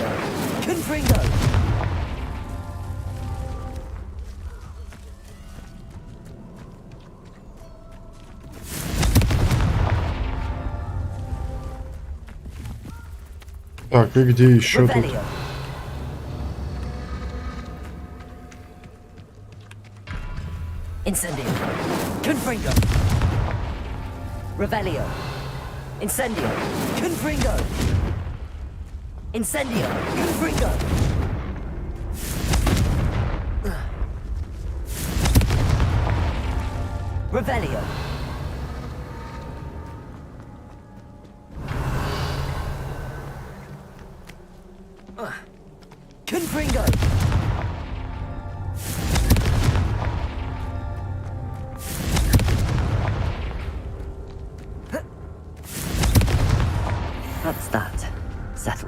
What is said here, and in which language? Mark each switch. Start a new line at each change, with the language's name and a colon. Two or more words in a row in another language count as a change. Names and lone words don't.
Latin: Confringo.
Russian: Так, и где еще тут?
Latin: Incendio. Confringo. Revelio. Incendio. Confringo. Incendio. Confringo. Revelio. Confringo.
English: That's that. Settled.